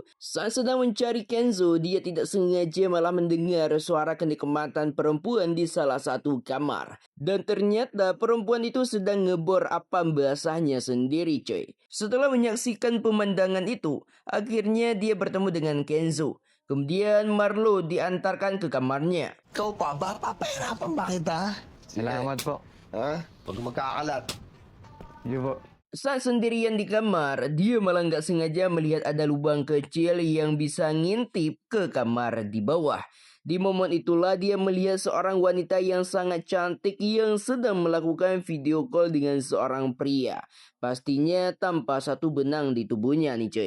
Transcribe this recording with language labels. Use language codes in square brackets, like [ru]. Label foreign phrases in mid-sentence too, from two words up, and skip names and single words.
[id] Saat sedang mencari Kenzo, dia tidak sengaja malah mendengar suara kenikmatan perempuan di salah satu kamar. Dan ternyata perempuan itu sedang ngebor apa basahnya sendiri, coy. Setelah menyaksikan pemandangan itu, akhirnya dia bertemu dengan Kenzo. Kemudian Marlo diantarkan ke kamarnya. [tl] Ikaw pa ba? Papahirapan ba kita? Salamat po. Ha? Huwag magkakalat. Sige po. [id] Saat sendirian di kamar, dia malah nggak sengaja melihat ada lubang kecil yang bisa ngintip ke kamar di bawah. Di momen itulah dia melihat seorang wanita yang sangat cantik yang sedang melakukan [en] video call [id] dengan seorang pria. Pastinya tanpa satu benang di tubuhnya nih cuy.